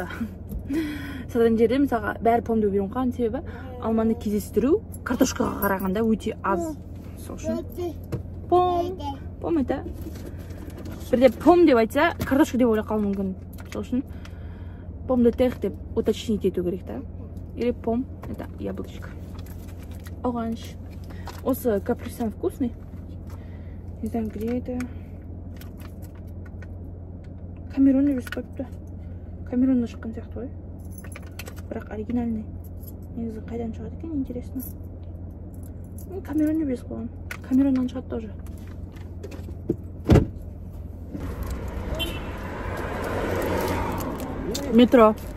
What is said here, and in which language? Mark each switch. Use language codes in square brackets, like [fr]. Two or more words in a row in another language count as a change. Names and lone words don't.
[kk] Содан жерде, мысалға, бәрі пом деп үйреніп қалған себебі алманы кездестіру картошкаға қарағанда өте аз. Сол үшін пом это. Бірде пом деп айтса, картошка деп ойлап қалуы мүмкін. Сол үшін [fr] pomme de terre [kk] деп уточнить ету керек та. [ru] Или пом это яблочко. Оранж. Осы каприсан вкусный. Не знаю, где это. [kk] Камерун деп жазып қойыпты. Камерунда шыққан сияқты ғой. Бірақ оригинальный. Негізі қайдан шығады екен, интересно. Камерун деп жазып қойған. Камеруннан шығады тоже. Метро.